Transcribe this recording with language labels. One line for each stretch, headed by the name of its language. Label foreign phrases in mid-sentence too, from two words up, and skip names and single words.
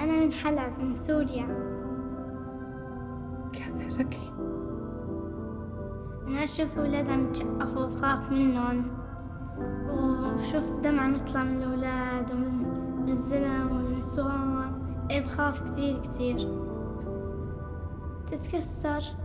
Arabic: من حلب من سوريا.
Spanish: ¿Qué haces aquí?
Arabic: أنا أشوف أولاد عم يتشقفوا بخاف منهم، وبشوف دمعة عم يطلع من الأولاد ومن الزلم والنسوان. إيه بخاف كتير كتير تتكسر.